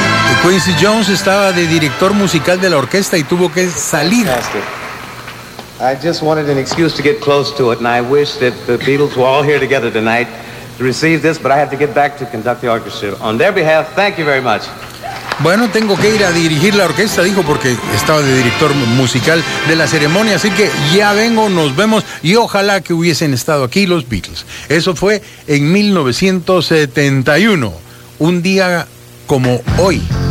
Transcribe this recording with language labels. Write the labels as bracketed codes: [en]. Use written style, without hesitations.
[es] Y Quincy Jones estaba de director musical de la orquesta y tuvo que salir. [en] I just wanted an excuse to get close to it, and I wish that the Beatles were all here together tonight to receive this, but I have to get back to conduct the orchestra. On their behalf, thank you very much. [es] Bueno, tengo que ir a dirigir la orquesta, dijo, porque estaba de director musical de la ceremonia, así que ya vengo, nos vemos, y ojalá que hubiesen estado aquí los Beatles. Eso fue en 1971, un día como hoy.